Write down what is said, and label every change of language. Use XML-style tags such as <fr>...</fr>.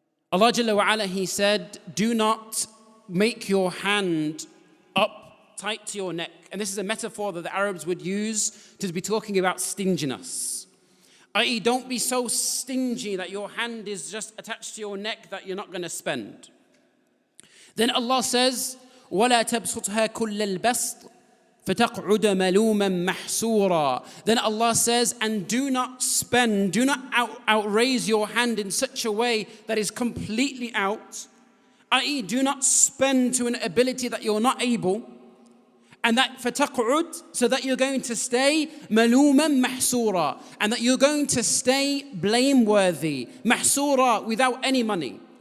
<en>Allah Jalla wa Ala, He said, do not make your hand up tight to your neck. And this is a metaphor that the Arabs would use to be talking about stinginess. I.e., don't be so stingy that your hand is just attached to your neck that you're not going to spend. Then Allah says,</en> <ar>وَلَا تَبْسُطْهَا كُلَّ الْبَسْطِ فَتَقْعُدَ مَلُومًا مَحْسُورًا.</ar> <en>Then Allah says, and do not spend, do not outraise your hand in such a way that is completely out, i.e. do not spend to an ability that you're not able, and that</en> <ar>فَتَقْعُدْ,</ar> <en>so that you're going to stay</en> <ar>مَلُومًا مَحْسُورًا,</ar> <en>and that you're going to stay blameworthy,</en> <ar>محسورا,</ar> <en>without any money.</en>